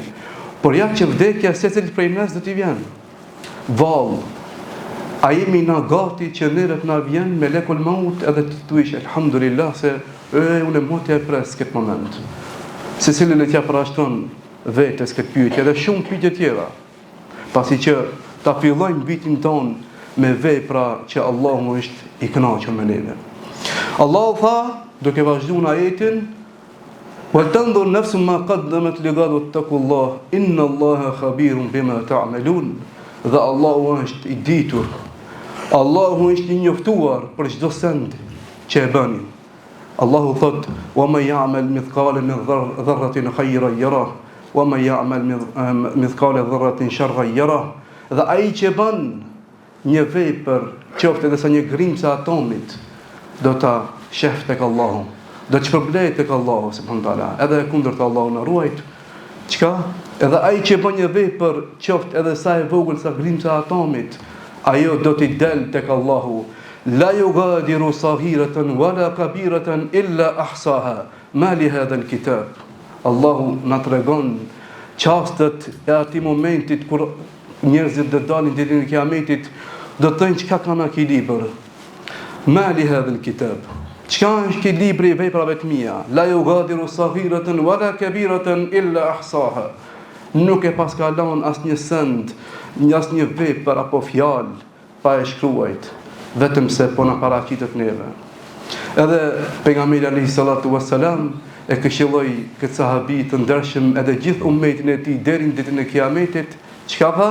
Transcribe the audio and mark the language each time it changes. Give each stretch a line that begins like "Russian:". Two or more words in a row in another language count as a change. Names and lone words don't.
Albanian: Por ja që vdekja secili prej nes do t'i vjen. Vallë, a jemi na gati që neret na vjen me
Arabic: ملك الموت
Albanian: edhe të thuish elhamdulillah se unë motja e pres këtë moment. Se cili le t'ja parashton vetes këtë pyetje dhe shumë pyetje tjera. Pasi që ta fillojmë vitin ton me vepra që Allahu është i kënaqur me neve. Allahu tha, duke vazhduar në ajetin:
Arabic: ولتنظر نفس ما قدمت لغد واتقوا الله إن الله خبير بما تعملون.
Albanian: Dhe Allahu është i ditur, Allahu është i njoftuar për çdo send që e bëni. Allahu thot:
Arabic: ومن يعمل مثقال من ذرة خيرا يره ومن يعمل مثقال ذرة شرا يره.
Albanian: Dhe ai që bën një vepër, qoftë edhe sa një grimca atomit, do ta shef tek Allahu, do të shpërblet tek Allahu
Arabic: سبحانه وتعالى.
Albanian: Edhe kundërta Allahu na ruajt. Çka? Edhe ai që bën një vepër, qoftë edhe sa e vogël sa grimca atomit, ajo do t'i del tek Allahu.
Arabic: لا يغادر صغيرة ولا كبيرة إلا أحصاها. ما ل هذا الكتاب.
Albanian: Allahu na tregon çastet e atij momentit kur njerëzit do dalin ditën e Kiametit, do të thënë çka kanë ky libër.
Arabic: ما ل هذا الكتاب.
Albanian: Çka është ky libri i veprave të mia?
Arabic: لا يغادر صغيرة ولا كبيرة إلا أحصاها.
Albanian: Nuk e paskalon asnjë send, asnjë vepër apo fjalë pa e shkruajt, vetëm se po na paraqitet neve. Edhe pejgamberi
Arabic: عليه الصلاة والسلام
Albanian: e këshilloi këtë sahabi të ndershëm edhe gjithë ummetin e tij deri në ditën e Kiametit, çka tha?